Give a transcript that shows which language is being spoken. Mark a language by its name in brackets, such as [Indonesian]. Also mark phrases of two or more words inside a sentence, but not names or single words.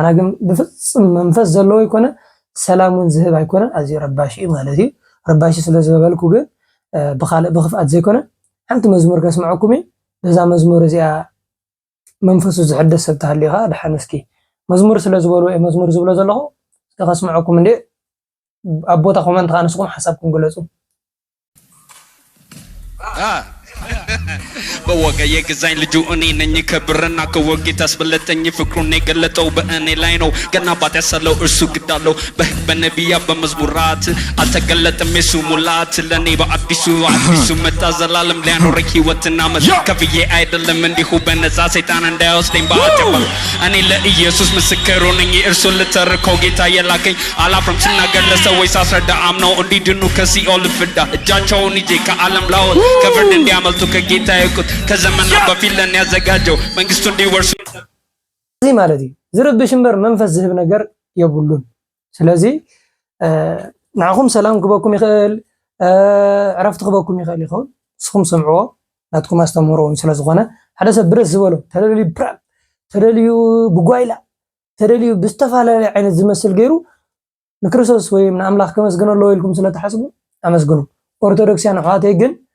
[Tigrinya] ግን ብፍጹም መንፈስ ዘለዎ ይኮነ ሰላሙን ዝህብ ኣይኮነ ኣዝዩ ረባሺ እዩ ማለት እዩ ረባሺ ስለ ዝበልኩ ግን ብኻልእ ብኽፍኣት ዘይኮነ ሓንቲ መዝሙር ከስምዐኩም እየ በዛ መዝሙር እዚኣ መንፈሱ ዝሕደስ ሰብ ተሃልዩኻ ድሓን እስኪ መዝሙር ስለ ዝበሉ መዝሙር ዝብሎ ዘለኹ ከስምዐኩም እንዴ ኣብ ቦታ ኮመንት ካንስኩም ሓሳብኩም ገለጹ [Amharic] በወገ የገዛኝ ልጁ እኔ ነኝ ከብርና ከወርቅ ታስበለጠኝ ፍቅሩን የገለጠው በእኔ ላይ ነው ገና አባት ያሰለው እርሱ ግዳለው በነቢያ በመዝሙራት አልተገለጠም የሱ ሙላት ለኔ በአዲሱ መጣ ዘላለም ሊያኖረኝ ሕይወትና ከፍዬ አይደለም እንዲሁ በነፃ ሰይጣን እንዳይወስደኝ በአጨባ እኔ ለኢየሱስ ምስክሩ ነኝ እርሱን ልተርከው ጌታ የላከኝ አላፍርም ስናገር ለሰዎች ሳስረዳ አምነው እንዲድኑ ከሲኦል ፍዳ እጃቸውን ይዤ ከዓለም ላወጥ ከፍርድ እንዲያመልጡ ከጌታ ይቁት ከዘመና በፊት ለኔ ያዘጋጀው መንግስቱ እንዲወርሱ [Tigrinya] እዚ ማለት እዩ ዝርብሽ እምበር መንፈስ ዝህብ ነገር የብሉን ስለዚህ ንዓኹም ሰላም ክበኩም ይኽእል ዕረፍቲ ክበኩም ይኽእል ይኸውን ንስኹም ስምዕዎ ናትኩም ኣስተምህሮውን ስለ ዝኾነ ሓደ ሰብ ብረስ ዝበሎ ተደልዩ ብራብ ተደልዩ ብጓይላ ተደልዩ ብዝተፈላለየ ዓይነት ዝመስል ገይሩ ንክርስቶስ ወይ ንኣምላኽ ከመስግኖ ኣለዎ ኢልኩም ስለተሓስቡ ኣመስግኑ ኦርቶዶክስያን ኣሕዋተይ ግን